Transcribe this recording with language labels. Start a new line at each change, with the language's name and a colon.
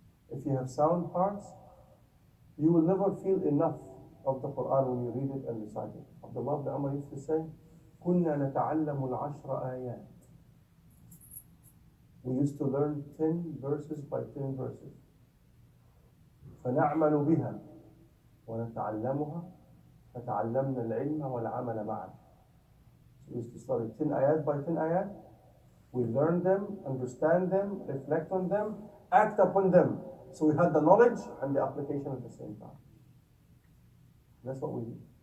English: If you have sound hearts, you will never feel enough of the Quran when you read it and recite it. Abdullah ibn Umar used to say,
Arabic: كنا نتعلم العشر آيات.
English: We used to learn 10 verses by 10 verses.
Arabic: فنعمل بها ونتعلمها فتعلمنا العلم والعمل معا.
English: So we used to study 10 ayat by 10 ayat. We learn them, understand them, reflect on them, act upon them. So we had the knowledge and the application at the same time. That's what we do.